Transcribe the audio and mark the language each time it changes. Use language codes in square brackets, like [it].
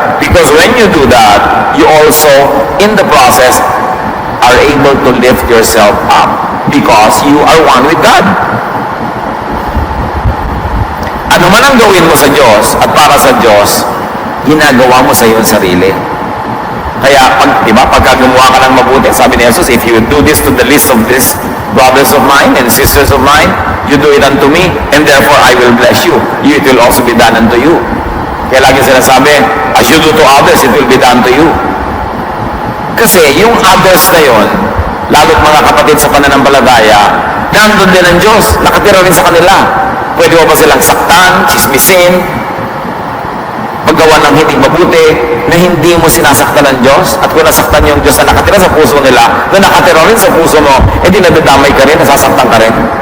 [en] Because when you do that, you also, in the process, are able to lift yourself up because you are one with God. [tl] Ano man ang gawin mo sa Diyos at para sa Diyos, ginagawa mo sa iyong sarili. Kaya, pagka gumawa ka ng mabuti, sabi ni Jesus, [en] if you do this to the least of these brothers of mine and sisters of mine, you do it unto me, and therefore I will bless you. It will also be done unto you. [tl] Kaya lagi sinasabi, [en] as you do to others, it will be done to you. [tl] Kasi yung others na yon, lalo't mga kapatid sa pananampalataya, nandun din ang Diyos, nakatira rin sa kanila. Pwede mo ba silang saktan, chismisin, paggawa ng hindi mabuti, na hindi mo sinasaktan ng Diyos, at kung nasaktan yung Diyos na nakatira sa puso nila, na nakatira rin sa puso mo, edi nadadamay ka rin, nasasaktan ka rin.